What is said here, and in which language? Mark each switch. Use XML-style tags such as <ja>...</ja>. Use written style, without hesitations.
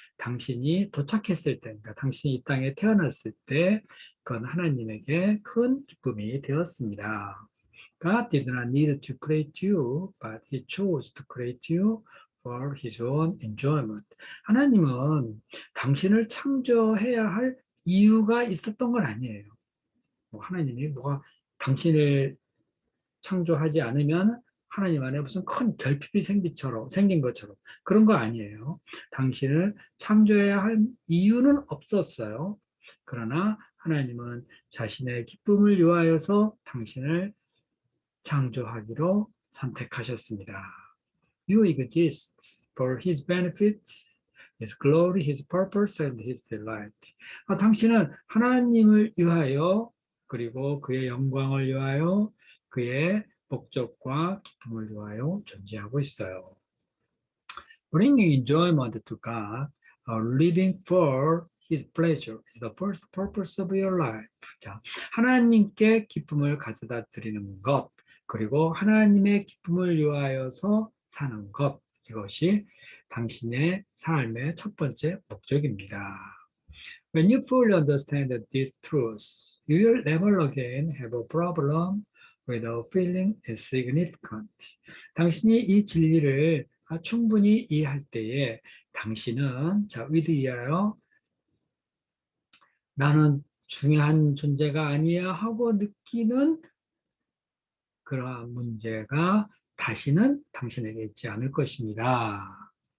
<ko>당신이 도착했을 때, 그러니까 당신이 이 땅에 태어났을 때, 그건 하나님에게 큰 기쁨이 되었습니다.</ko> <en>God did not need to create you, but He chose to create you for His own enjoyment.</en> <ko>하나님은 당신을 창조해야 할 이유가 있었던 건 아니에요. 하나님이 당신을 창조하지 않으면 하나님 안에 무슨 큰 결핍이 생긴 것처럼 그런 거 아니에요. 당신을 창조해야 할 이유는 없었어요. 그러나 하나님은 자신의 기쁨을 위하여서 당신을 창조하기로 선택하셨습니다.</ko> <en>You exist for His benefits, His glory, His purpose, and His delight.</en> <ko>당신은 하나님을 위하여 그리고 그의 영광을 위하여 그의 목적과 기쁨을 위하여 존재하고 있어요.</ko> <en>Bringing enjoyment to God, living for His pleasure is the first purpose of your life.</en> <ko>자, 하나님께 기쁨을 가져다 드리는 것, 그리고 하나님의 기쁨을 위하여서 사는 것, 이것이 당신의 삶의 첫 번째 목적입니다.</ko> <en>When you fully understand these truths, you will never again have a problem with feeling insignificant.</en> <ko>당신이 이 진리를 충분히 이해할 때에 당신은 위대하여 나는 중요한 존재가 아니야 하고 느끼는 그러한 문제가 다시는 당신에게 있지 않을 것입니다.</ko>